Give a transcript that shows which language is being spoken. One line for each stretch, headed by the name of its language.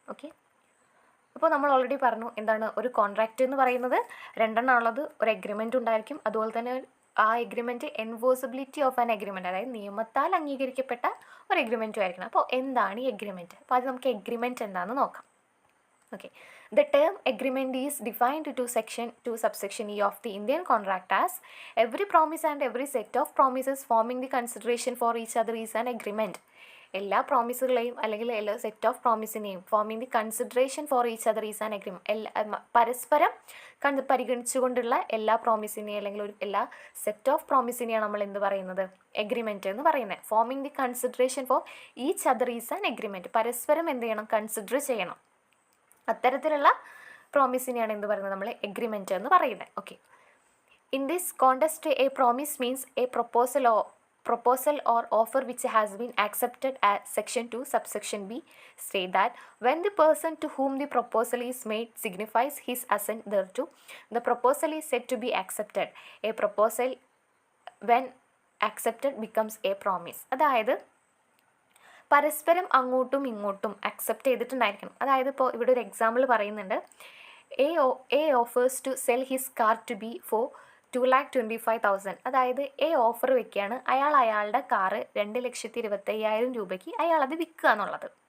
Malayalam: Okay, അപ്പോൾ നമ്മൾ already പറഞ്ഞു എന്താണ് ഒരു കോൺട്രാക്റ്റ് എന്ന് പറയുന്നത്. 2 ഉള്ളത്. ഒരു എഗ്രിമെൻറ്റ് ഉണ്ടായിരിക്കും, അതുപോലെ തന്നെ ആ agreement
English: enforceability of an agreement,
Malayalam: അതായത് നിയമത്താൽ അംഗീകരിക്കപ്പെട്ട ഒരു എഗ്രിമെൻറ്റും ആയിരിക്കണം. അപ്പോൾ എന്താണ് ഈ എഗ്രിമെൻറ്റ്? അപ്പോൾ അത് നമുക്ക് എഗ്രിമെൻറ്റ് എന്താണെന്ന് നോക്കാം.
English: Okay, the term agreement is defined to section 2 subsection E of the Indian Contract as every promise and every set of promises forming the consideration for each other is an agreement.
Malayalam: എല്ലാ പ്രോമിസുകളെയും അല്ലെങ്കിൽ എല്ലാ set of പ്രോമിസിനെയും
English: forming the consideration for each other is an agreement,
Malayalam: പരസ്പരം പരിഗണിച്ചുകൊണ്ടുള്ള എല്ലാ പ്രോമിസിനെയും അല്ലെങ്കിൽ എല്ലാ set of പ്രോമിസിനെയാണ് നമ്മൾ എന്ത് പറയുന്നത്? എഗ്രിമെൻറ്റ് എന്ന് പറയുന്നത്.
English: forming the consideration for each other is an agreement,
Malayalam: പരസ്പരം എന്ത് ചെയ്യണം? കൺസിഡർ ചെയ്യണം. അത്തരത്തിലുള്ള പ്രോമിസിനെയാണ് എന്ത് പറയുന്നത്? നമ്മൾ എഗ്രിമെൻറ്റ് എന്ന് പറയുന്നത്.
English: Okay, in this context a promise means a proposal or offer which has been accepted at section 2 subsection B state that when the person to whom the proposal is made signifies his assent thereto, the proposal is said to be accepted. A proposal when accepted becomes a promise.
Malayalam: അതായത് പരസ്പരം അങ്ങോട്ടും ഇങ്ങോട്ടും accept ചെയ്തിട്ടുണ്ടായിരിക്കണം. അതായത് ഇപ്പോൾ ഇവിടെ ഒരു example പറയുന്നുണ്ട്.
English: A offers to sell his car to B for 2,25,000.
Malayalam: അതായത് എ ഓഫർ വെക്കുകയാണ്, അയാളുടെ കാറ് 2,25,000 രൂപയ്ക്ക് അയാളത് വിൽക്കുക എന്നുള്ളത്.